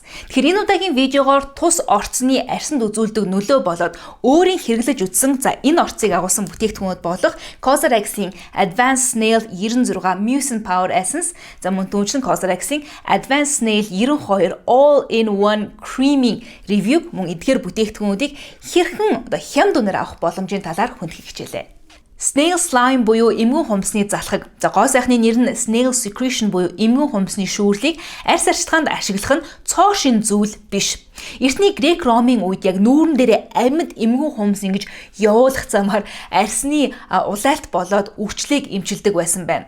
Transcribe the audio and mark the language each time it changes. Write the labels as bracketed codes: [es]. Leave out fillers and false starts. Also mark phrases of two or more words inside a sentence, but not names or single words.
[mn] Тэгэхээр энэ удаагийн видеогоор тус орцны арьсанд үзүүлдэг нөлөө болоод өөрийн хэрэглэж үзсэн энэ орцыг агуулсан бүтээгдэхүүнүүд болох Cosrx-ийн Advanced Snail 96 Mucin Power Essence, за мөн түүнчлэн Cosrx-ийн Advanced Snail 92 All-in-One Creamy Review мөн эдгээр бүтээгдэхүүнүүдийг хэрхэн хямд үнээр авах боломжийн талаар хүндэхийг хичээлээ. [en] Snail slime [mn] буюу эмгэн хумсны залхаг. За гоо сайхны нэр нь [en] Snail secretion [mn] буюу эмгэн хумсны шүүрлийг арьс арчилгаанд ашиглах нь цоо шин зүйл биш. Эртний грек ромын үед яг нүүрэн дээр амьд эмгэн хумс ингэж явуулах замаар арьсны улайлт болоод үрчлийг эмчилдэг байсан байна.